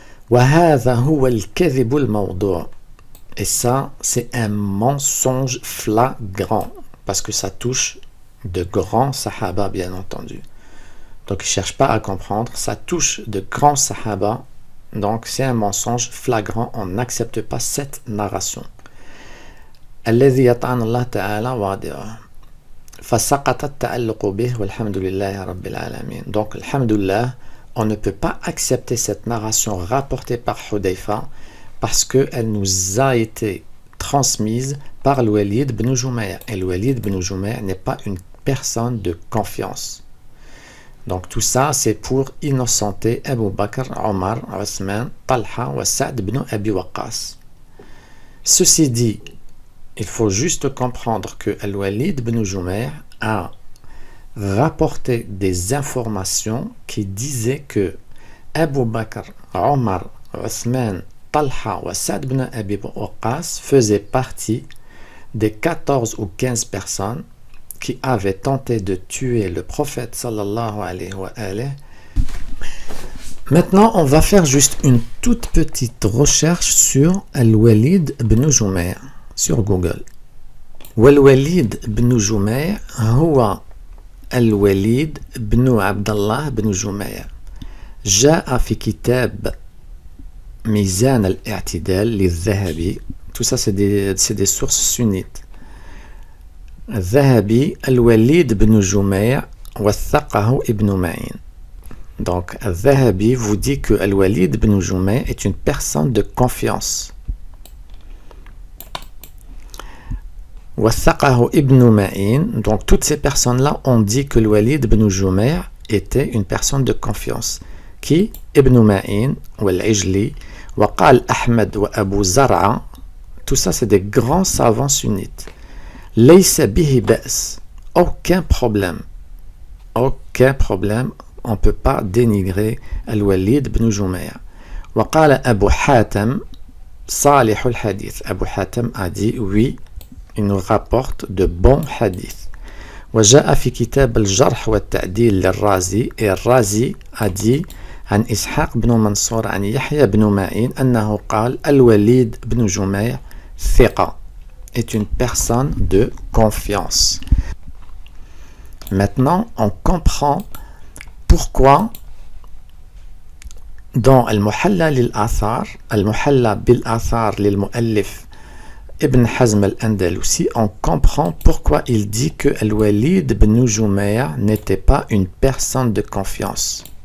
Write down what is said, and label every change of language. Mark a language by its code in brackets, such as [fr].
[ar] وهذا هو الكذب الموضوع, [fr] et ça c'est un mensonge flagrant parce que ça touche de grands sahaba, bien entendu. Donc il ne cherche pas à comprendre, ça touche de grands sahaba, donc c'est un mensonge flagrant, on n'accepte pas cette narration. [ar] الذي يطعن الله تعالى واضعه فسقط التعلق به والحمد لله رب العالمين. [fr] Donc alhamdulillah, on ne peut pas accepter cette narration rapportée par Hudhayfa parce qu'elle nous a été transmise par le Walid ibn Jumayr. Et le Walid ibn Jumayr n'est pas une personne de confiance. Donc tout ça, c'est pour innocenter Abu Bakr, Omar, Othman, Talha et Sa'd ibn Abi Waqqas. Ceci dit, il faut juste comprendre que Al-Walid ibn Jumayr a rapporté des informations qui disaient que Abu Bakr, Omar, Othman, Talha et Sa'd ibn Abi Waqqas faisaient partie des 14 ou 15 personnes qui avaient tenté de tuer le prophète sallallahu alayhi wa alihi. Maintenant, on va faire juste une toute petite recherche sur Al-Walid ibn Jumayr sur Google. [ar] والوليد بن جميع هو الوليد بن عبد الله بن جميع. جاء في كتاب ميزان الاعتدال للذهبي. [fr] Tout ça c'est des sources sunnites. [ar] الذهبي الوليد بن جميع وثقه ابن معين. [fr] Donc الذهبي vous dit que Al-Walid ibn Jumayr est une personne de confiance. [ar] وثقه ابن معين. [fr] Donc toutes ces personnes-là ont dit que Al-Walid ibn Jumayr était une personne de confiance. Qui? [ar] Ibn Ma'in, Wal-Ijli, Waqal Ahmed wa Abu Zar'a. [fr] Tout ça c'est des grands savants sunnites. [ar] Laysa bihi ba's. [fr] Aucun problème. Aucun problème. On ne peut pas dénigrer Al-Walid ibn Jumayr. [ar] Waqala Abu Hatem Salih al-Hadith. [fr] Abu Hatem a dit oui, il nous rapporte de bons hadiths. [ar] وجاء في كتاب الجرح والتعديل للرازي. Et الرازي a dit عن إسحاق بن منصور عن يحيى بن معين أنه قال الوليد بن جميع ثقة, [fr] est une personne de confiance. Maintenant, on comprend pourquoi dans Al-Muhalla lil-Athar, Al-Muhalla bil-Athar lil-Mu'allif Ibn Hazm al-Andalusi, on comprend pourquoi il dit que Al-Walid ibn Jumayr n'était pas une personne de confiance.